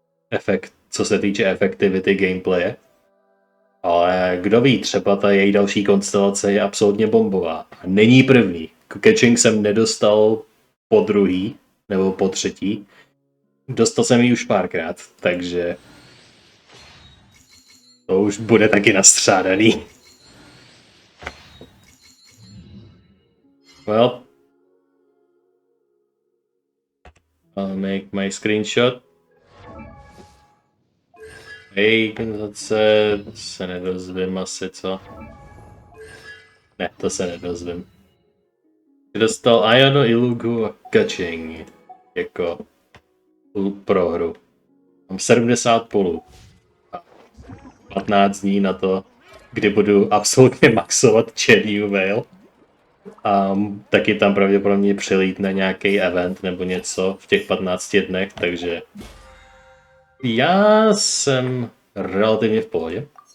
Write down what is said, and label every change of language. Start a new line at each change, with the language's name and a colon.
Czech: Efekt, co se týče efektivity gameplaye. Ale kdo ví, třeba ta její další konstelace je absolutně bombová. A není první. Catching jsem nedostal po druhý, nebo po třetí. Dostal jsem ji už párkrát, takže to už bude taky nastřádaný.
English: Well, I'll make my screenshot.
Czech: Hej, se nedozvím asi, co? Ne, to se nedozvím. Dostal Ayano, Ilugu a Catching jako prohru. Mám 70 polů. A 15 dní na to, kdy budu absolutně maxovat Cherry Veil. A taky tam pravděpodobně přilítne nějaký event nebo něco v těch 15 dnech, takže já jsem relativně v pohodě.